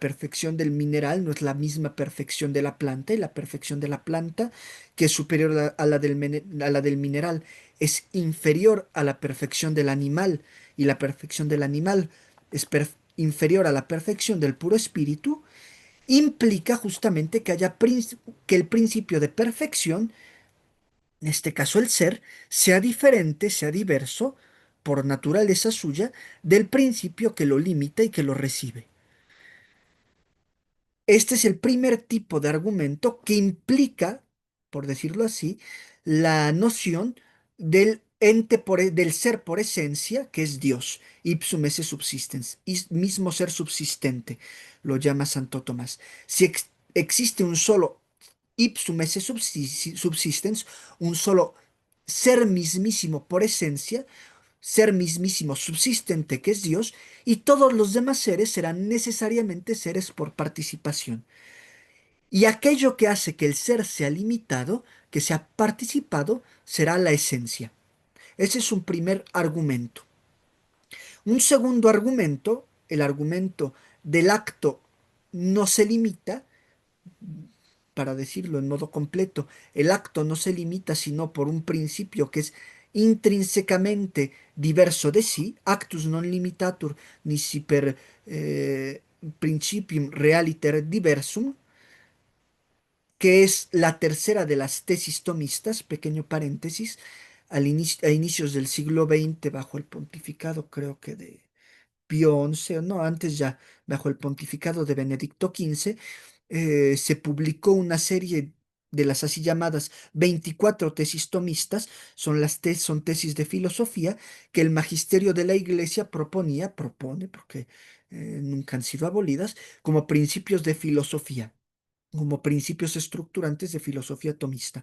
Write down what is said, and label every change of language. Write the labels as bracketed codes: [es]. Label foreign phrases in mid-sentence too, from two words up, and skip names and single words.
[es] perfección del mineral no es la misma perfección de la planta, y la perfección de la planta, que es superior a la del mineral, es inferior a la perfección del animal, y la perfección del animal es inferior a la perfección del puro espíritu, implica justamente que que el principio de perfección, en este caso el ser, sea diferente, sea diverso, por naturaleza suya, del principio que lo limita y que lo recibe. Este es el primer tipo de argumento que implica, por decirlo así, la noción del del ser por esencia, que es Dios, [la] ipsum esse subsistens, [es] mismo ser subsistente, lo llama Santo Tomás. Si existe un solo [la] ipsum esse subsistens, [es] un solo ser mismísimo por esencia, ser mismísimo subsistente que es Dios, y todos los demás seres serán necesariamente seres por participación. Y aquello que hace que el ser sea limitado, que sea participado, será la esencia. Ese es un primer argumento. Un segundo argumento, el argumento del acto no se limita, para decirlo en modo completo, el acto no se limita sino por un principio que es intrínsecamente diverso de sí, [la] actus non limitatur nisi per principium realiter diversum, [es] que es la tercera de las tesis tomistas, pequeño paréntesis, a inicios del siglo XX, bajo el pontificado, creo que de Pío XI, o no, antes ya, bajo el pontificado de Benedicto XV, se publicó una serie de las así llamadas 24 tesis tomistas, son tesis de filosofía que el magisterio de la Iglesia propone, porque nunca han sido abolidas, como principios de filosofía, como principios estructurantes de filosofía tomista.